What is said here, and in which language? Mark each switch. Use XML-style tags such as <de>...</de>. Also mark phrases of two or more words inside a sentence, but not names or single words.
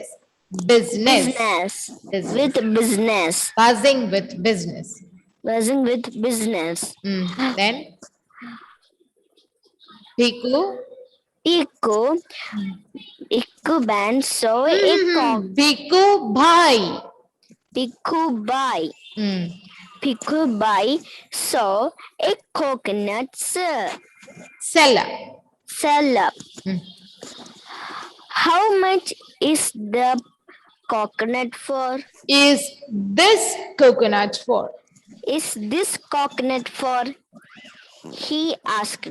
<en>Business. Business. With business. Buzzing with business. Buzzing with business. Then Bhikkhu. Bhikkhu band saw a cock. Bhikkhu Bhai. Bhikkhu Bhai. Bhikkhu Bhai saw a coconut Seller. seller. How much is the coconut for? Is this coconut for? Is this coconut for? He asked.</en>